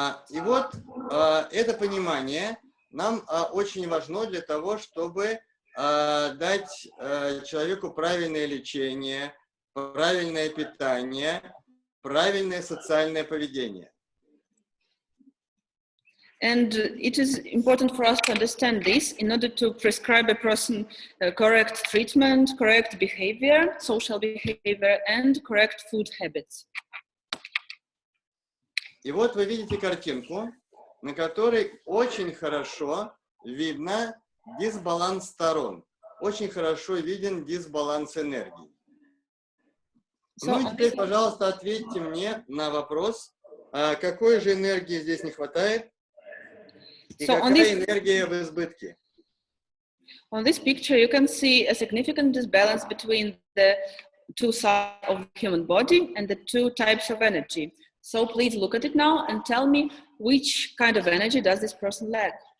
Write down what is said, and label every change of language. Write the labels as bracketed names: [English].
[Russian] И вот это понимание нам очень важно для того, чтобы дать человеку правильное лечение, правильное питание, правильное социальное поведение. [English] And it is important for us to understand this in order to prescribe a person correct treatment, correct behavior, social behavior, and correct food habits. [Russian] И вот вы видите картинку, на которой очень хорошо видно дисбаланс сторон. Очень хорошо виден дисбаланс энергии. Ну и теперь, пожалуйста, ответьте мне на вопрос, какой же энергии здесь не хватает и какая энергия в избытке. [English] On this picture, you can see a significant disbalance between the two sides of the human body and the two types of energy. So please look at it now and tell me which kind of energy does this person lack.